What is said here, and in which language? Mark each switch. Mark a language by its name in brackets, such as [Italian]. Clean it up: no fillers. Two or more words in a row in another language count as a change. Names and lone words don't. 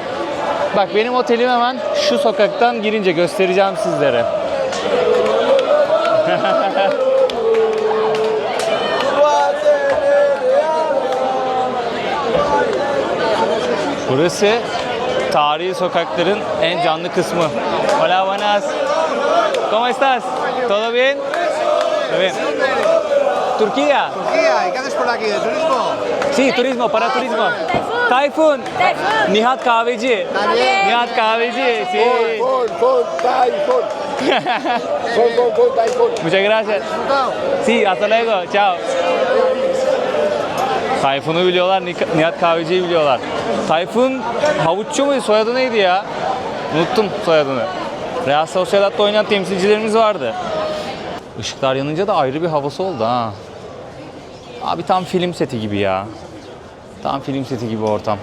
[Turkish] Bak benim otelim hemen şu sokaktan girince göstereceğim sizlere. Burası tarihi sokakların en canlı kısmı. [Spanish] Hola, buenas. ¿Cómo estás? ¿Todo bien? Todo bien. Turquía. Turquía, ¿y qué haces por aquí? ¿De turismo? Sí, turismo, para turismo. Tayfun. Nihat Kahveci. Nihat Kahveci. Sí. Muchas gracias. Sí, hasta luego. Chao. [Turkish] Tayfun'u biliyorlar, Nihat Kahveci'yi biliyorlar. Tayfun Havuççu muydu? Soyadı neydi ya? Unuttum soyadını. Real Sociedad'da oynayan temsilcilerimiz vardı. Işıklar yanınca da ayrı bir havası oldu ha. Abi tam film seti gibi ya. Tam film seti gibi ortam.